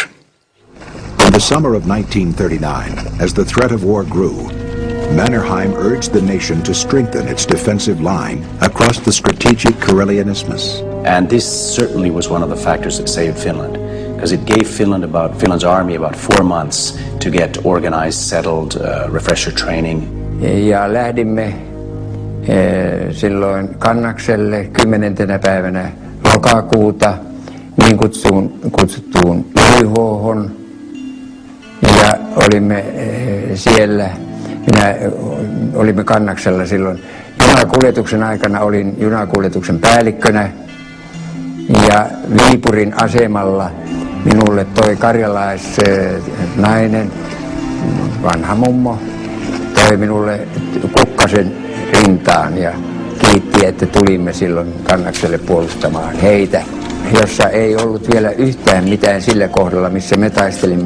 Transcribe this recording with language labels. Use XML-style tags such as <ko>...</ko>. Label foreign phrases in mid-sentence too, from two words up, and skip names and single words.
<en>In the summer of 1939, as the threat of war grew, Mannerheim urged the nation to strengthen its defensive line across the strategic Karelian Isthmus. And this certainly was one of the factors that saved Finland, because it gave Finland's army about 4 months to get organized, settled, refresher training.</en> <fi>Ja lähdimme silloin Kannakselle 10. päivänä lokakuuta niin kutsuttuun YH:hon ja olimme siellä. Minä olimme Kannaksella silloin. Junakuljetuksen aikana olin junakuljetuksen päällikkönä ja Viipurin asemalla minulle toi karjalaisnainen, vanha mummo, toi minulle kukkasen rintaan ja kiitti, että tulimme silloin Kannakselle puolustamaan heitä, jossa ei ollut vielä yhtään mitään sillä kohdalla, missä me taistelimme.</fi>